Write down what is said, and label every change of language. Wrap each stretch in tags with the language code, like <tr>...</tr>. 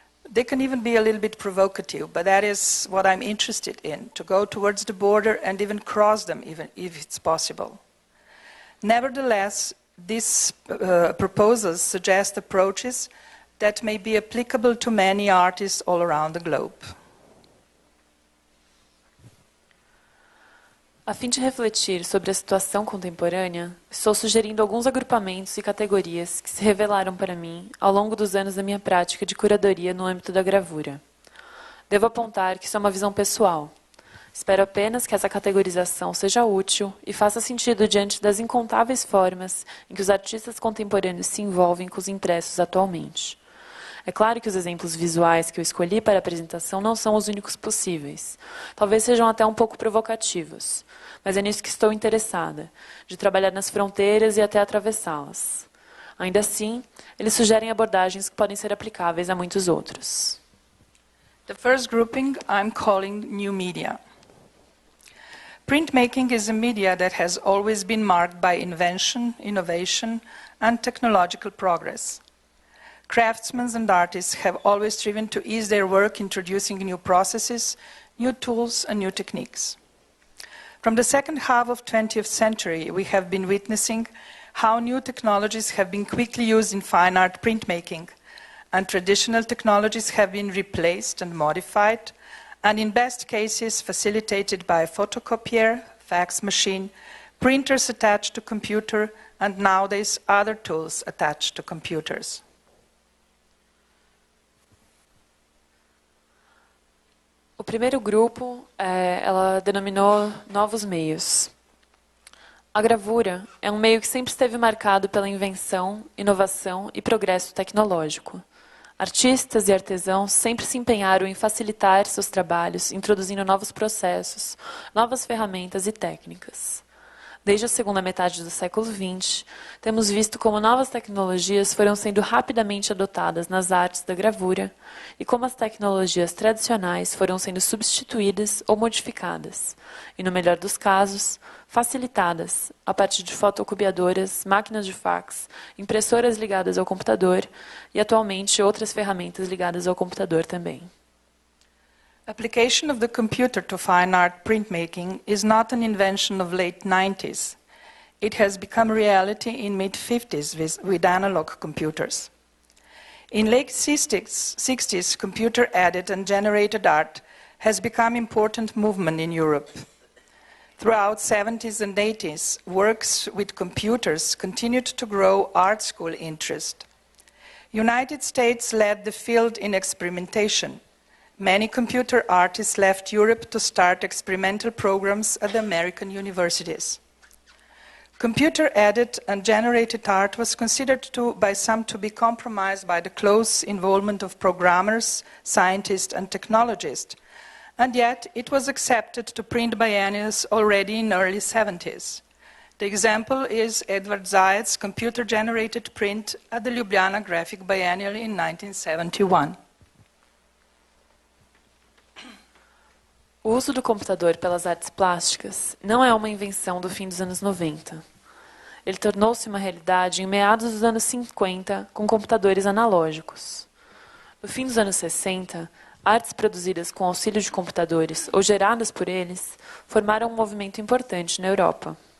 <en>They can even be a little bit provocative, but that is what I'm interested in, to go towards the border and even cross them, even if it's possible. Nevertheless, these proposals suggest approaches that may be applicable to many artists all around the globe.</en> <pt>A fim de refletir sobre a situação contemporânea, estou sugerindo alguns agrupamentos e categorias que se revelaram para mim ao longo dos anos da minha prática de curadoria no âmbito da gravura. Devo apontar que isso é uma visão pessoal. Espero apenas que essa categorização seja útil e faça sentido diante das incontáveis formas em que os artistas contemporâneos se envolvem com os impressos atualmente. É claro que os exemplos visuais que eu escolhi para a apresentação não são os únicos possíveis. Talvez sejam até um pouco provocativos, mas é nisso que estou interessada, de trabalhar nas fronteiras e até atravessá-las. Ainda assim, eles sugerem abordagens que podem ser aplicáveis a muitos outros.</pt> <en>The first grouping I'm calling new media. Printmaking is a media that has always been marked by invention, innovation, and technological progress. Craftsmen and artists have always striven to ease their work, introducing new processes, new tools, and new techniques. From the second half of the 20th century, we have been witnessing how new technologies have been quickly used in fine art printmaking, and traditional technologies have been replaced and modified, and in best cases facilitated by a photocopier, fax machine, printers attached to computer, and nowadays other tools attached to computers.</en> <pt>O primeiro grupo, ela denominou novos meios. A gravura é um meio que sempre esteve marcado pela invenção, inovação e progresso tecnológico. Artistas e artesãos sempre se empenharam em facilitar seus trabalhos, introduzindo novos processos, novas ferramentas e técnicas. Desde a segunda metade do século XX, temos visto como novas tecnologias foram sendo rapidamente adotadas nas artes da gravura e como as tecnologias tradicionais foram sendo substituídas ou modificadas, e, no melhor dos casos, facilitadas a partir de fotocopiadoras, máquinas de fax, impressoras ligadas ao computador e, atualmente, outras ferramentas ligadas ao computador também.</pt> <en>Application of the computer to fine art printmaking is not an invention of late 90s. It has become reality in mid-50s with analog computers. In late 60s, computer-added and generated art has become important movement in Europe. Throughout 70s and 80s, works with computers continued to grow art school interest. United States led the field in experimentation. Many computer artists left Europe to start experimental programs at the American universities. Computer-added and generated art was considered by some to be compromised by the close involvement of programmers, scientists, and technologists, and yet it was accepted to print biennials already in early 70s. The example is Edward Zayat's computer-generated print at the Ljubljana Graphic Biennial in 1971.</en> <pt>O uso do computador pelas artes plásticas não é uma invenção do fim dos anos 90. Ele tornou-se uma realidade em meados dos anos 50 com computadores analógicos. No fim dos anos 60, artes produzidas com auxílio de computadores ou geradas por eles formaram um movimento importante na Europa.</pt>